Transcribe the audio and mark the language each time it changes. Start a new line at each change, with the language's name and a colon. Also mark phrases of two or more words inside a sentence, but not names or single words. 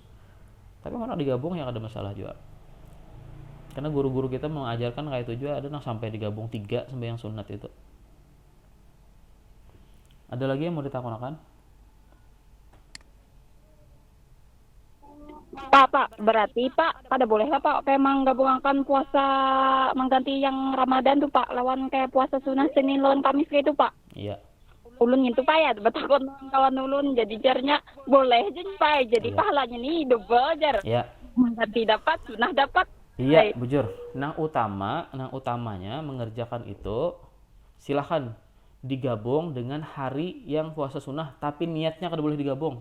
Indonesian: Tapi kalau digabung ya ada masalah juga. Karena guru-guru kita mengajarkan kayak itu juga, ada yang sampai digabung 3 sembahyang sunat itu.
Banjar: Ada lagi yang mau ditakonakan? Pak, berarti Pak, pada boleh lah Pak, kayak menggabungkan puasa mengganti yang Ramadan tuh Pak, lawan kayak puasa sunnah Senin lawan Kamis kayak itu Pak.
Indonesian: Iya.
Banjar: Ulun itu Pak ya, betakon kawan ulun, jadi jarnya boleh aja Pak, jadi
Indonesian: Iya.
Banjar: pahalanya nih double jar.
Indonesian: Iya. Mengganti dapat, sunnah dapat.
Banjar: Iya, bujur. Utamanya mengerjakan itu silahkan digabung dengan hari yang puasa sunnah, tapi niatnya kada boleh digabung.